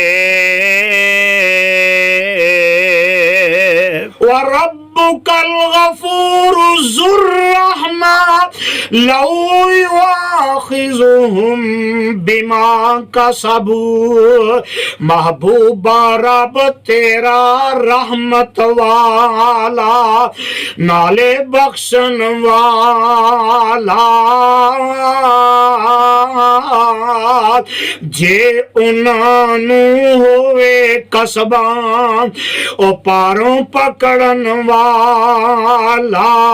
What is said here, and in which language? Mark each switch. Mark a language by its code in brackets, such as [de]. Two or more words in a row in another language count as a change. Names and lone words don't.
[ar] وربك الغفور ذو الرحمة لو يؤاخذهم بما كسبوا. [pa] ਮਹਿਬੂਬਾ ਰੱਬ ਤੇਰਾ ਰਹਿਮਤ ਵਾਲਾ ਨਾਲੇ ਬਖ਼ਸ਼ਣ ਵਾਲਾ ਜੇ ਉਨ੍ਹਾਂ ਨੂੰ ਹੋਵੇ ਕਸਬਾਂ ਓ ਪਾਰੋਂ ਪਕੜਨ ਵਾਲਾ।